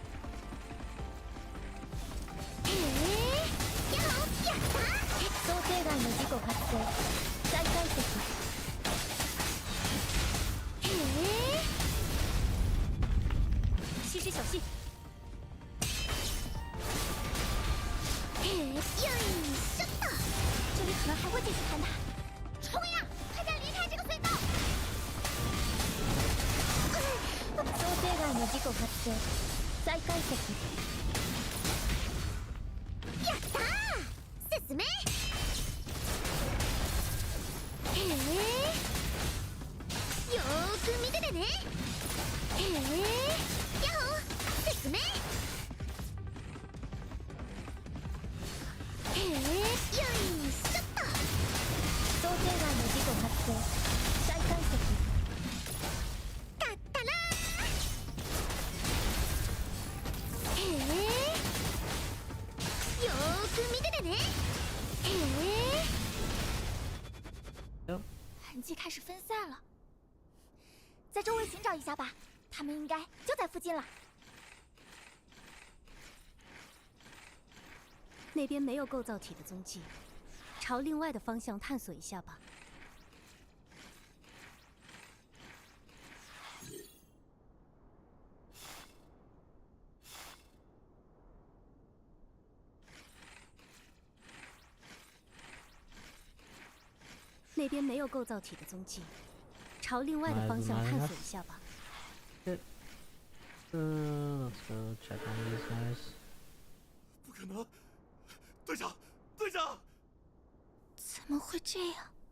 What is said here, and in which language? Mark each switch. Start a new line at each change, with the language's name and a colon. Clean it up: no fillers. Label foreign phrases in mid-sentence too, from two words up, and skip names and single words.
Japanese: 想定外の事故発生。
Chinese: 再解析。西施小心。
Japanese: よいしょっと！
Chinese: 这里可能还会继续坍塌，冲呀！快点离开这个隧道！
Japanese: 想定外の事故発生。再解析。やったー！進め！よーく見ててね！やっほー！進め！よいしょっと！想定外の事故発生。再解析。勝ったなー！よーく見ててね！
Chinese: 痕迹开始分散了，在周围寻找一下吧，他们应该就在附近了。那边没有构造体的踪迹，朝另外的方向探索一下吧。那边没有构造体的踪迹，朝另外的方向探索一下吧。
English: Let's go check on these guys.
Chinese: 不可能！队长，队长！怎么会这样？